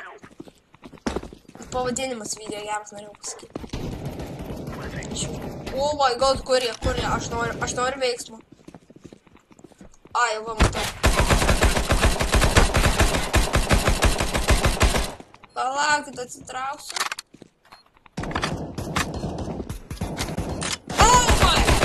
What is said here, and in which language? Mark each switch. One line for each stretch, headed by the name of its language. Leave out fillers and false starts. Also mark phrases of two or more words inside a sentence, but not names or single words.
Lithuanian: Pavadinimas video geras, norėjau pasakyti.
English: Oh my god,
Lithuanian: kur jie? Aš noriu veiksmo. Ai, jau matau. Palaukit, atsitrauksiu.
English: Oh my!